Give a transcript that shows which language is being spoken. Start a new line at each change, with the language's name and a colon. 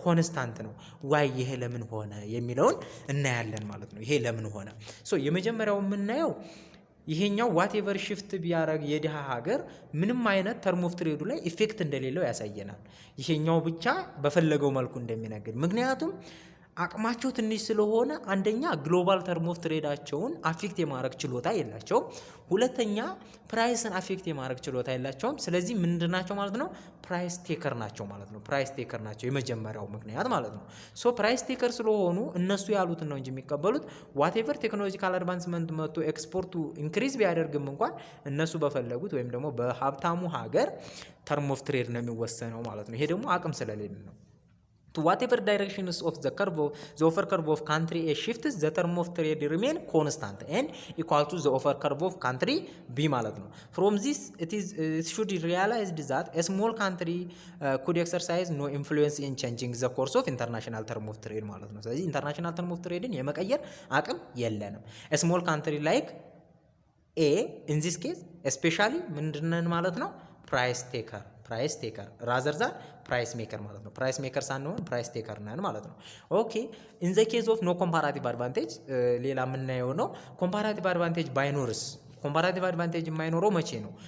Amharic: ኮንስታንት ነው። ዋይ ይሄ ለምን ሆነ የሚለውን እናያለን ማለት ነው። ይሄ ለምን ሆነ ሶ የመጀመሪያው የምናየው ይሄኛው ዋቴቨር ሽፍት ቢያደርግ የድሃ ሀገር ምንም አይነት ተርም ኦፍ ትሬዱ ላይ ኢፌክት እንደሌለው ያሳየናል። ይሄኛው ብቻ በፈለገው መልኩ እንደሚነግድ ምክንያቱም አቅማቸው ትንሽ ስለሆነ አንደኛ ግሎባል ተርም ኦፍ ትሬዳቸውን አፌክት የማድረግ ችሎታ የላቸውም። ሁለተኛ ፕራይስን አፌክት የማድረግ ችሎታ የላቸውም። ስለዚህ ምንድናቸው ማለት ነው? ፕራይስ ቴከር ናቸው ማለት ነው። ፕራይስ ቴከር ናቸው የመጀመሪያው ምክንያት ማለት ነው። ሶ ፕራይስ ቴከር ስለሆኑ እነሱ ያሉትን ነው እንጂ የሚቀበሉት ዋቴቨር ቴክኖሎጂካል አድቫንስመንት መጥቶ ኤክስፖርቱ ኢንክሪዝ ቢያደርግም እንኳን እነሱ በፈለጉት ወይም ደግሞ በሀብታሙ ሀገር ተርም ኦፍ ትሬድ ነው የሚወሰነው ማለት ነው። ይሄ ደግሞ አቅም ስለሌለ ነው።
English: To whatever directions of the offer curve of country A shifts, the term of trade remain constant and equal to the offer curve of country B ማለት ነው። From this it should realized that a small country could exercise no influence in changing the course of international term of trade ማለት ነው። ስለዚህ international term of trade
Amharic: የመቀየር አቅም የለንም።
English: A small country like A in this case especially
Amharic: ምንድነን ማለት ነው?
English: ፕራይስ ቴከር ራዘር ዛን ፕራይስ ሜከር
Amharic: ማለት ነው። ፕራይስ ሜከር ሳንሆን ፕራይስ ቴከር ነን ማለት ነው።
English: ኦኬ ኢን ዘ ኬዝ ኦፍ ኖ ኮምፓራቲቭ አድቫንቴጅ
Amharic: ሌላ የምናየው ነው። ኮምፓራቲቭ አድቫንቴጅ ባይኖርስ? ኮምፓራቲቭ አድቫንቴጅ የማይኖረው መቼ ነው?